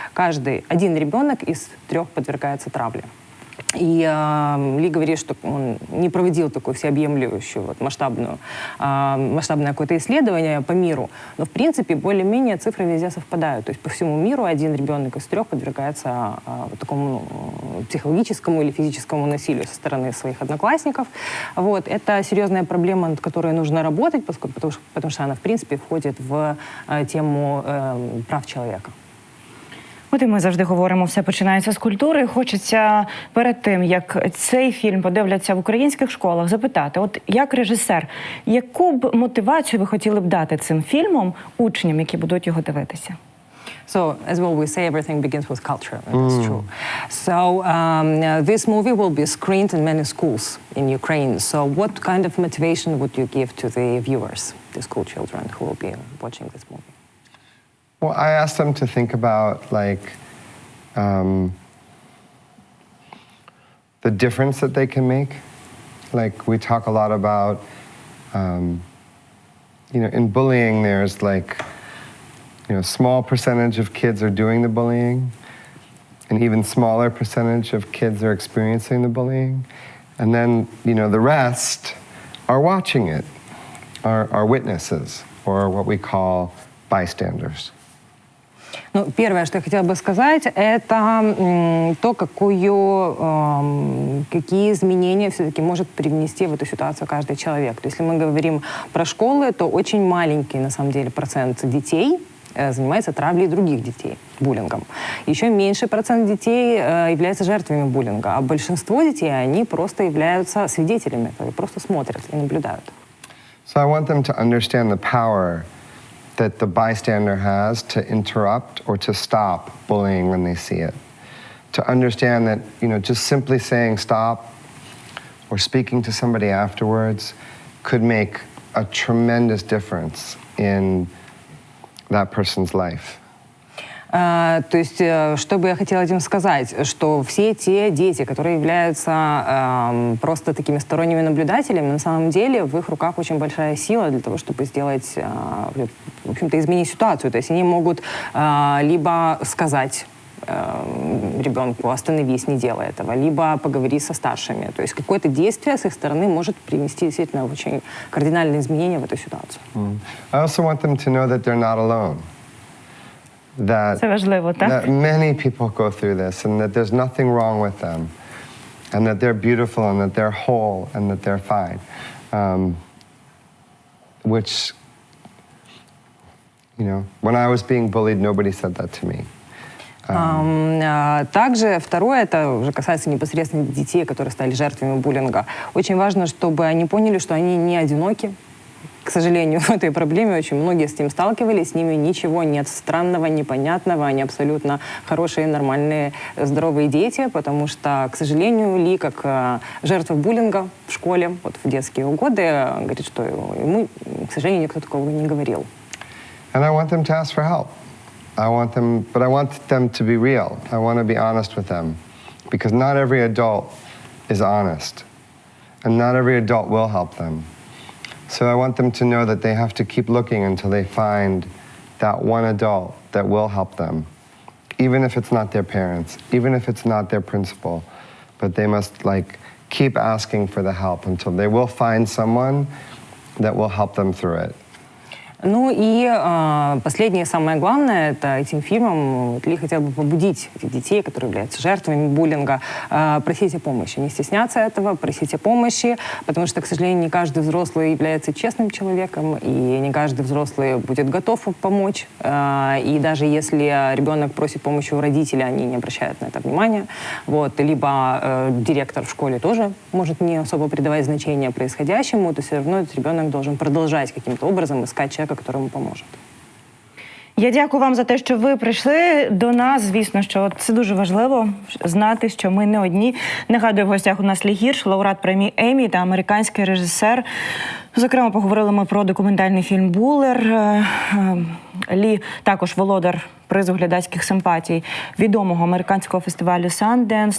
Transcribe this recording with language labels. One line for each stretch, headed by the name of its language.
Russian: Каждый один ребенок из 3 подвергается травле. И Ли говорит, что он не проводил такое всеобъемлющее масштабное какое-то исследование по миру, но в принципе более-менее цифры везде совпадают. То есть по всему миру один ребенок из 3 подвергается такому психологическому или физическому насилию со стороны своих одноклассников. Вот. Это серьезная проблема, над которой нужно работать, потому что она в принципе входит в тему прав человека.
Ukrainian: От і ми завжди говоримо, все починається з культури. Хочеться перед тим, як цей фільм подивляться в українських школах, запитати, от як режисер, яку б мотивацію ви хотіли б дати цим фільмом учням, які будуть його дивитися?
English: So, as well, we say everything begins with culture, and that's true. So, this movie will be screened in many schools in Ukraine. So, what kind of motivation would you give to the viewers, the school children who will be watching this movie? Well, I asked them to think about the difference that they can make. Like we talk a lot about, in bullying, there's small percentage of kids are doing the bullying, and even smaller percentage of kids are experiencing the bullying, and then the rest are watching it, are witnesses, or what we call bystanders.
Russian: Ну, первое, что я хотела бы сказать, это то, какие изменения все-таки может привнести в эту ситуацию каждый человек. То есть, если мы говорим про школы, то очень маленький, на самом деле, процент детей занимается травлей других детей, буллингом. Еще меньший процент детей являются жертвами буллинга, а большинство детей, они просто являются свидетелями, которые просто смотрят и наблюдают.
English: So I want them to understand the power that the bystander has to interrupt or to stop bullying when they see it. To understand that, just simply saying stop or speaking to somebody afterwards could make a tremendous difference in that person's life.
Russian: То есть, что бы я хотела этим сказать, что все те дети, которые являются просто такими сторонними наблюдателями, на самом деле в их руках очень большая сила для того, чтобы сделать, в общем-то, изменить ситуацию. То есть они могут либо сказать ребенку: остановись, не делай этого, либо поговори со старшими. То есть какое-то действие с их стороны может привнести действительно очень кардинальные изменения в эту ситуацию.
English: I also want them to know that they're not alone. That many people go through this, and that there's nothing wrong with them, and that they're beautiful, and that they're whole, and that they're fine. Which, when I was being bullied, nobody said that to me.
Russian: Также второе, это уже касается непосредственно детей, которые стали жертвами буллинга. Очень важно, чтобы они поняли, что они не одиноки. К сожалению, в этой проблеме очень многие с ним сталкивались, с ними ничего нет странного, непонятного, они абсолютно хорошие, нормальные, здоровые дети, потому что, к сожалению, Ли, как жертва буллинга в школе, вот в детские годы, говорит, что ему, к сожалению, никто такого не говорил.
English: And I want them to ask for help. I want them to be real. I want to be honest with them, because not every adult is honest, and not every adult will help them. So I want them to know that they have to keep looking until they find that one adult that will help them, even if it's not their parents, even if it's not their principal, but they must keep asking for the help until they will find someone that will help them through it.
Russian: Ну и последнее, самое главное, это этим фильмом Ли хотел бы побудить этих детей, которые являются жертвами буллинга, просить о помощи, не стесняться этого, просить о помощи, потому что, к сожалению, не каждый взрослый является честным человеком, и не каждый взрослый будет готов помочь. И даже если ребенок просит помощи у родителей, они не обращают на это внимания. Вот. Либо директор в школе тоже может не особо придавать значения происходящему, то все равно этот ребенок должен продолжать каким-то образом искать человека, который ему поможет.
Ukrainian: Я дякую вам за те, що ви прийшли до нас. Звісно, що це дуже важливо знати, що ми не одні. Нагадую, в гостях у нас Лі Гірш, лауреат премії Еммі та американський режисер. Зокрема, поговорили ми про документальний фільм «Булер». Лі також володар призу глядацьких симпатій відомого американського фестивалю «Санденс».